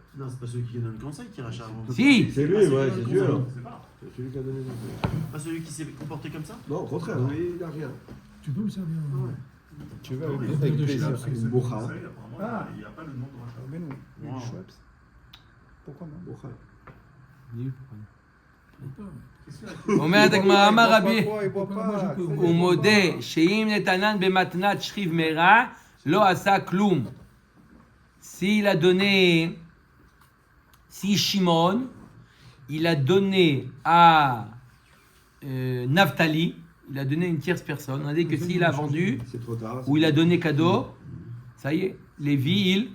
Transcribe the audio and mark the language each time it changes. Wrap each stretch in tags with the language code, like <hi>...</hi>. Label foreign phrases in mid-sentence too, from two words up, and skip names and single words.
<fr>Non, c'est pas celui qui donne le conseil qui rachat. Si! C'est lui, ouais, c'est sûr. On ne sait pas. C'est celui qui a donné le conseil. Pas celui qui s'est comporté comme ça. Non, au contraire, lui, il n'a rien. Tu peux me servir Tu veux Non, mais avec il plaisir. accepte le Bocha. conseil, apparemment, il n'y a pas le nom de rachat. Ben oui. Wow. Schweppes. Pourquoi non?</fr> <he>אומר הגמרא, אמר רבי,</he> <fr>Il boit pas.</fr> <he>הוא מודה שאם נתנן במתנת שכיב מרע, לא עשה כלום.</he> <fr>S'il a donné, si Shimon, il a donné à Naphtali, il a donné une tierce personne, on a dit que s'il a vendu, C'est trop tard. ou il a donné cadeau, ça y est, Lévi, il</fr>